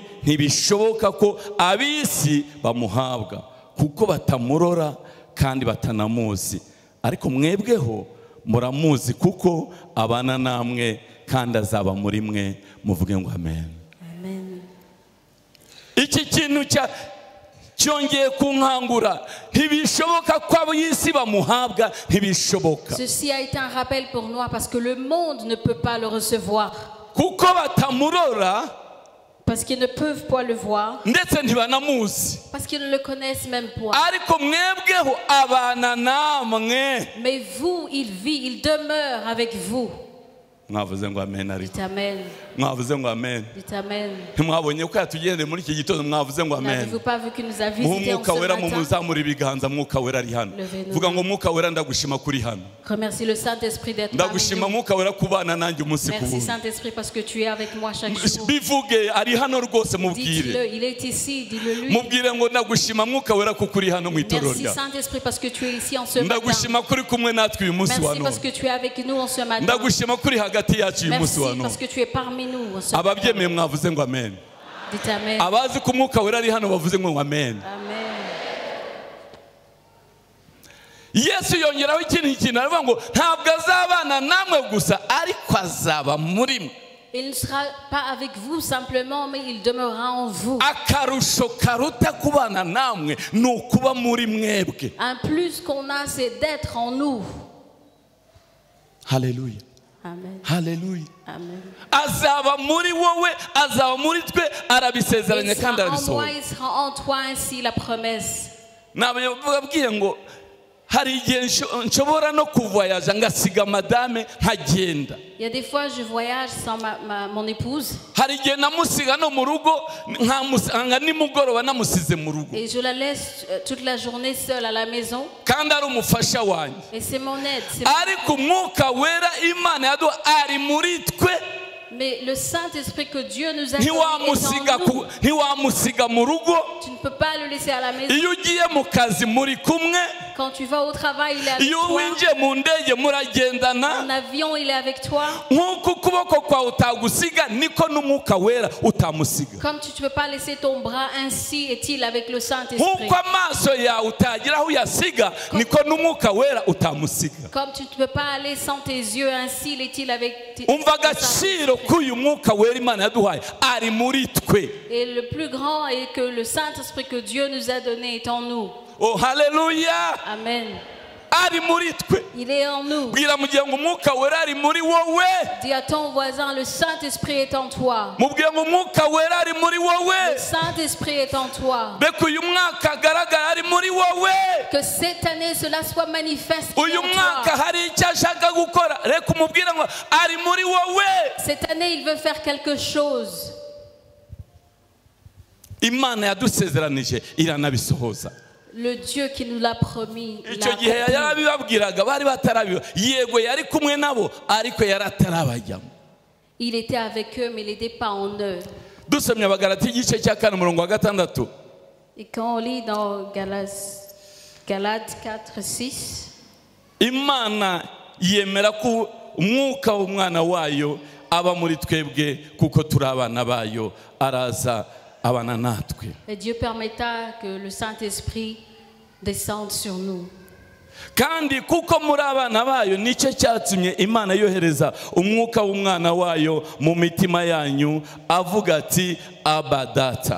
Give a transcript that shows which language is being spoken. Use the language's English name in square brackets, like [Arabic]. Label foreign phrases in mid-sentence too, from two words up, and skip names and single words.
[Kinyarwanda] Ntibishoboka ko ab'isi bamuhabwa kuko batamurora kandi batanamuzi, ariko mwebweho muramuzi kuko abana namwe kandi azaba muri mwe. Muvuge ngo amen. Amen. Iki kintu cyongeye kunkangura, ntibishoboka ko ab'isi bamuhabwa, ntibishoboka. [French] Ceci a été un rappel pour nous parce que le monde ne peut pas le recevoir. [Kinyarwanda] Kuko batamurora, [French] parce qu'ils ne peuvent pas le voir, [Kinyarwanda] ndetse ntibanamuzi, [French] parce qu'ils ne le connaissent même pas. [Kinyarwanda] Ariko mwebweho abana namwe. [French] Mais vous, il vit, il demeure avec vous. [Kinyarwanda] Mwavuze ngo amen. [French] Dites amen. [Kinyarwanda] Mwavuze ngo amen. [French] Dites amen. [Kinyarwanda] Mwabonye ko yatugendeye muri iki gitondo, mwavuze ngo amen. [French] N'avez-vous pas vu qu'il nous a visités en ce [Kinyarwanda] Mwuka Wera [French] matin? [Kinyarwanda] mumuzamura ibiganza, Mwuka Wera ari hano. Vuga ngo Mwuka Wera ndagushima kuri hano. [French] Remercie le Saint-Esprit d'être parmi [Kinyarwanda] Ndagushima [French] nous. [Kinyarwanda] Mwuka Wera kubana nanjye umunsi ku [French] Merci [Kinyarwanda] wundi. [French] Saint-Esprit parce que tu es avec moi chaque jour. [Kinyarwanda] Bivuge ari hano rwose mubwire. [French] Dites-le, il est ici, dis-le lui. [Kinyarwanda] Mubwire ngo ndagushima Mwuka Wera kuko uri hano mu itorero [French] Merci [Kinyarwanda] ryawe. [French] Saint-Esprit parce que tu es ici en ce matin. [Kinyarwanda] Ndagushima kuri kumwe natwe uyu munsi wa [French] Merci parce [Kinyarwanda] none. [French] que tu es avec nous en ce matin. [Kinyarwanda] Ndagushima kuri hagati yacu uyu munsi [French] Merci [Kinyarwanda] wa none. [French] parce que tu es parmi nous en ce matin. [Kinyarwanda] Ababyemeye mwavuze ngo amen. [French] Dites amen. [Kinyarwanda] Abazi ko Mwuka Wera ari hano bavuze ngo amen. Amen. Yesu yongeraho ikintu aravuga ngo ntabwo azabana namwe gusa, ariko azaba muri mwe. [French] Il ne sera pas avec vous simplement, mais il demeurera en vous. [Kinyarwanda] akarusho karuta kubana namwe ni ukuba muri mwebwe. [French] Un plus qu'on a, c'est d'être en nous. [Kinyarwanda] Haleluya, Amen. haleluya. Amen. Azaba muri wowe, azaba muri twe, arabisezeranye [French] Il [Kinyarwanda] kandi [French] sera en moi, [Kinyarwanda] arabisohoza. [French] il sera en toi, ainsi la promesse. [Kinyarwanda] Nababwiye ngo hari igihe nshobora no kuvoyaja ngasiga madame nkagenda. [French] Il y a des fois, je voyage sans mon épouse. [Kinyarwanda] Hari igihe namusiga no mu rugo nkamusanga nimugoroba namusize mu rugo. [French] Et je la laisse toute la journée seule à la maison. [Kinyarwanda] Kandi ari umufasha wanjye. [French] Et c'est mon aide. [Kinyarwanda] Ariko umwuka wera Imana yaduha ari muri twe. [French] Mais le Saint-Esprit que Dieu nous a donné est en nous. [Kinyarwanda] Ntiwamusiga mu rugo. [French] Tu ne peux pas le laisser à la maison. [Kinyarwanda] Iyo ugiye mu kazi muri kumwe. [French] Quand tu vas au travail, il est avec [Kinyarwanda] Iyo [French] toi. [Kinyarwanda] winjiye mu ndege muragendana. [French] En avion, il est avec toi. [Kinyarwanda] Nk'uko ukuboko kwawe utagusiga niko n'umwuka wera utamusiga. [French] Comme tu ne peux pas laisser ton bras, ainsi est-il avec le Saint-Esprit. [Kinyarwanda] Nk'uko amaso yawe utagira aho uyasiga niko n'umwuka wera utamusiga. [French] Comme tu ne peux pas aller sans tes yeux, ainsi est-il avec [Kinyarwanda] Umva agaciro k'uyu mwuka wera Imana yaduhaye ari muri twe. [French] Et le plus grand est que le Saint-Esprit que Dieu nous a donné est en nous. [Kinyarwanda] Oh haleluya. Amen. Ari muri twe. [French] Il est en nous. [Kinyarwanda] Bwira mugira ngo umwuka wera ari muri wowe. [French] Dis à ton voisin, le Saint-Esprit est en toi. [Kinyarwanda] Mubwira ngo umwuka wera ari muri wowe. [French] Le Saint-Esprit est en toi. [Kinyarwanda] Beko uyu mwaka agaragara ari muri wowe. [French] Que cette année cela soit manifeste en [Kinyarwanda] Uyu mwaka [French] toi. [Kinyarwanda] hari icyo ashaka gukora. Reka umubwira ngo ari muri wowe. [French] Cette année il veut faire quelque chose. [Kinyarwanda] Imana yadusezeranije iranabisohoza. [French] Le Dieu qui nous l'a promis. [Kinyarwanda] Icyo gihe yarabibabwiraga bari batarabiba. Yego yari kumwe nabo ariko yaratarabajyamo. [French] Il était avec eux mais il n'était pas en eux. [Kinyarwanda] Dusomye Abagalati igice cya 4 umurongo wa 6. [French] Et quand on lit dans Galates 4:6, [Kinyarwanda] Imana yemera ko umwuka w'umwana wayo aba muri twebwe kuko turi abana bayo araza abana natwe. [French] et Dieu permettra que le Saint-Esprit descende sur nous. [Kinyarwanda] Kandi kuko muri abana bayo nicyo cyatumye Imana yohereza umwuka w'umwana wayo mu mitima yanyu avuga ati Abba Data.